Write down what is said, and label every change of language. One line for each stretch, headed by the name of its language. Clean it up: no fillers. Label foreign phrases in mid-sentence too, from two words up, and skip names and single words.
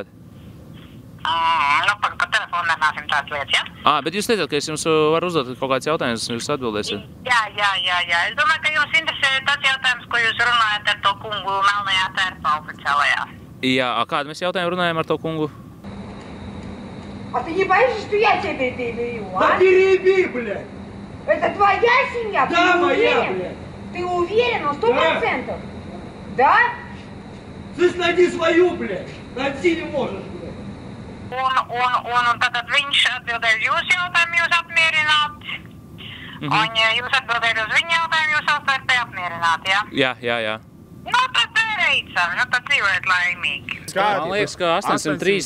Latvian: Nu, pa telefonu nerunāsim tādas lietas, ja? Bet jūs teicāt, ka es jums varu uzdot kaut kāds jautājums, jūs atbildēsiet. Jā. Es domāju, ka jums interesē tas jautājums, ko jūs runājat ar to kungu melnajā tērpā oficiālajā. Jā, kādu mēs jautājumu runājam ar to kungu?
Russian: А ты не боишься, что я тебе перебью, а? Да переби, блядь. Это твоя семья? Да, ты моя, уверен? блядь. Ты уверен на 100%? Да? Слышь, найди свою, блядь. Найти не можешь, блядь.
Latvian: Un tad viņš atbildēja uz jūsu jautājumu, jūs apmierināt. Un jūs atbildēja uz viņa jautājumu, jūs savstarpēji apmierināt, ja? Jā. Nu, tad reicam, tad dzīvojiet laimīgi. Man liekas, ka 813.